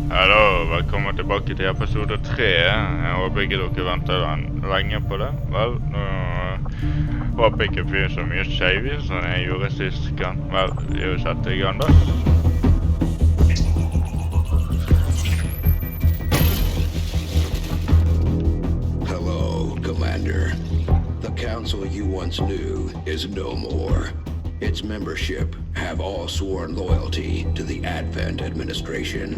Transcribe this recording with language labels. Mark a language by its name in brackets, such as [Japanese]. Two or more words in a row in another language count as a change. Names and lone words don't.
[Norwegian] Hallo, velkommen tilbake til episode 3. Jeg håper ikke dere venter lenge på det. Vel, nå håper jeg ikke blir så mye skjevig som jeg gjorde sist gang. Vel, vi har jo sett i gang da. [English] Hello, Commander. The council you once knew is no more. Its membership have all sworn loyalty to the Advent administration.